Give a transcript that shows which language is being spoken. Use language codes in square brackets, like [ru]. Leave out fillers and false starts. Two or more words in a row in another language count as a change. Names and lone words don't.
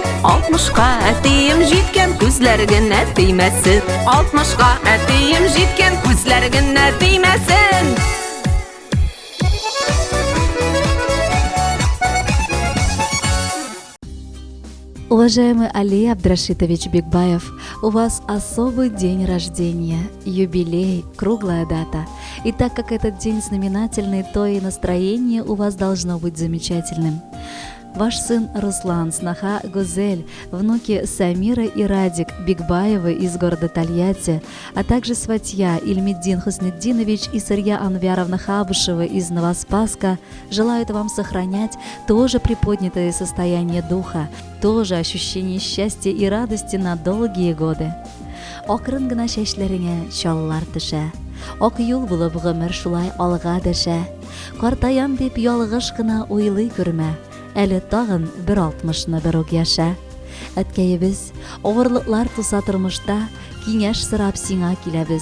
[tt] 60-ка әтием җиткән, күзләре генә тимәсен. 60-ка әтием җиткән, күзләре генә тимәсен. [ru] Уважаемый Али Абдрашитович Бигбаев, у вас особый день рождения, юбилей, круглая дата. И так как этот день знаменательный, то и настроение у вас должно быть замечательным. Ваш сын Руслан, сноха Гузель, внуки Самира и Радик Бигбаевы из города Тольятти, а также сватья Ильмеддин Хуснеддинович и Сырья Анвяровна Хабышева из Новоспасска желают вам сохранять тоже приподнятое состояние духа, тоже ощущение счастья и радости на долгие годы. [tt] Акрын гына чәчләреңә чаллар төшә, ак юл булып гомер шулай алга дәшә. Картаям дип ялгыш кына уйлый күрмә, әле тагын 60-ны бер үк яшә. Әткәебез, авырлыклар туса тормышта, киңәш сорап сиңа киләбез.